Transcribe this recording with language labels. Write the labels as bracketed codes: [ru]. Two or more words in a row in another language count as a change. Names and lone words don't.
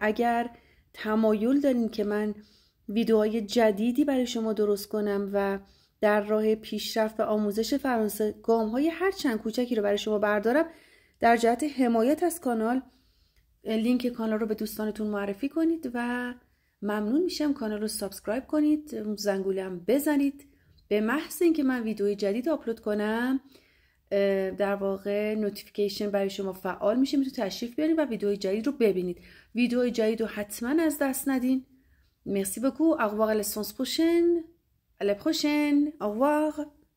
[fa] اگر تمایل دارین که من ویدیوهای جدیدی برای شما درست کنم و در راه پیشرفت و آموزش فرانسه گام‌های هر چند کوچکی رو برای شما بردارم، در جهت حمایت از کانال لینک کانال رو به دوستانتون معرفی کنید و ممنون میشم کانال رو سابسکرایب کنید، زنگوله هم بزنید. به محض اینکه من ویدیوی جدید آپلود کنم در واقع نوتیفیکیشن برای شما فعال میشه، میتونید تشریف بیارید و ویدیوی جدید رو ببینید. ویدیوی جدید رو حتما از دست ندین. [fr] Merci beaucoup. Au revoir à la séance prochaine. À la prochaine. Au revoir.